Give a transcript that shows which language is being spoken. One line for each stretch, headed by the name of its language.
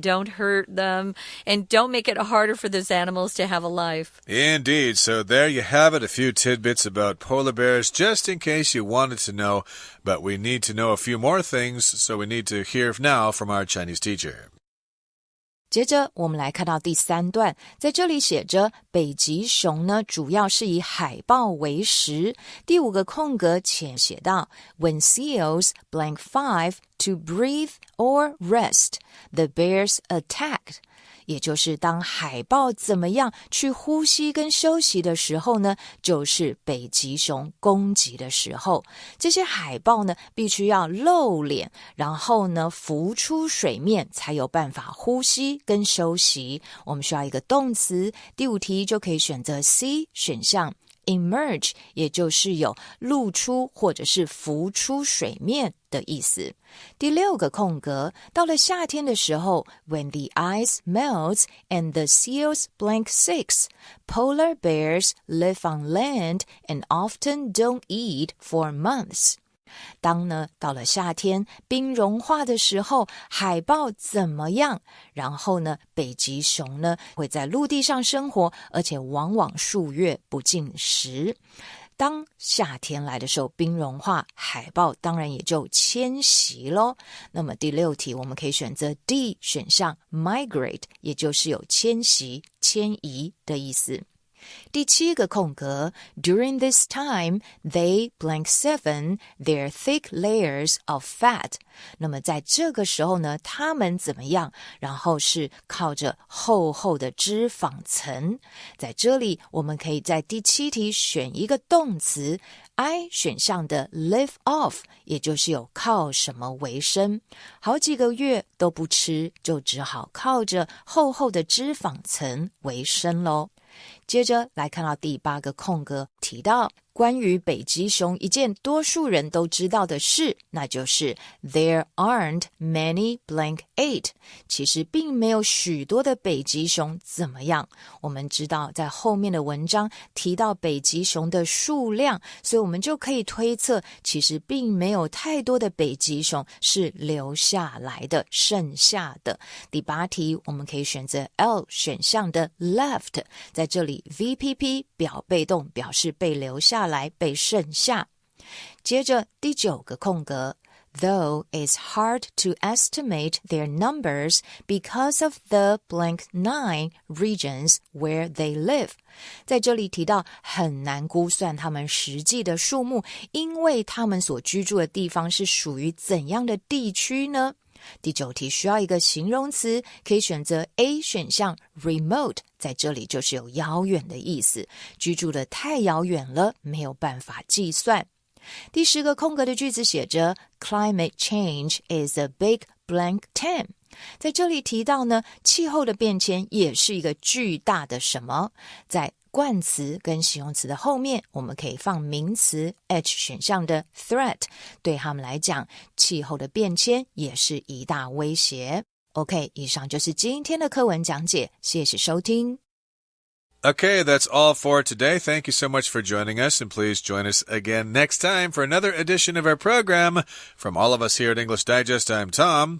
English: Don't hurt them, and don't make it harder for those animals to have a life. Indeed. So there you have it, a few tidbits about polar bears, just in case you wanted to know. But we need to know a few more things, so we need to hear now from our Chinese teacher.
Chinese: 接着我们来看到第3段，在这里写着北极熊呢主要是以海豹为食。第5个空格前写到
English: When seals blank 5 to breathe or rest, the bears attacked。
Chinese: 也就是当海豹怎么样去呼吸跟休息的时候呢，就是北极熊攻击的时候。这些海豹呢必须要露脸，然后呢浮出水面才有办法呼吸跟休息。我们需要一个动词，第5题就可以选择 C 选项emerge， 也就是有露出或者是浮出水面的意思。第6个空格，到了夏天的时候
English: When the ice melts and the seals blank 6, polar bears live on land and often don't eat for months。
Chinese: 当呢到了夏天冰融化的时候，海豹怎么样？然后呢北极熊呢会在陆地上生活，而且往往数月不进食。当夏天来的时候冰融化，海豹当然也就迁徙咯。那么第6题我们可以选择 D 选项 migrate， 也就是有迁徙迁移的意思。第7个空格
English: During this time, they blank 7 their thick layers of fat。
Chinese: 那么在这个时候呢，他们怎么样？然后是靠着厚厚的脂肪层。在这里我们可以在第7题选一个动词 I 选项的 live off， 也就是有靠什么为生。好几个月都不吃，就只好靠着厚厚的脂肪层为生咯。接着来看到第8个空格，提到关于北极熊一件多数人都知道的事，那就是
English: There aren't many blank 8。
Chinese: 其实并没有许多的北极熊怎么样。我们知道在后面的文章提到北极熊的数量，所以我们就可以推测其实并没有太多的北极熊是留下来的，剩下的。第8题我们可以选择 L 选项的 left， 在这里 VPP 表被动表示被留下来被剩下。接着第9个空格
English: Though it's hard to estimate their numbers because of the blank 9 regions where they live。
Chinese: 在这里提到很难估算他们实际的数目，因为他们所居住的地方是属于怎样的地区呢？第9题需要一个形容词，可以选择 A 选项 remote， 在这里就是有遥远的意思，居住的太遥远了，没有办法计算。第10个空格的句子写着
English: Climate change is a big blank 10。
Chinese: 在这里提到呢，气候的变迁也是一个巨大的什么？在冠词跟形容词的后面我们可以放名词 H 选项的 threat， 对他们来讲气候的变迁也是一大威胁。 OK， 以上就是今天的课文讲解，谢谢收听。
English: Okay, that's all for today. Thank you so much for joining us, and please join us again next time for another edition of our program. From all of us here at English Digest, I'm Tom.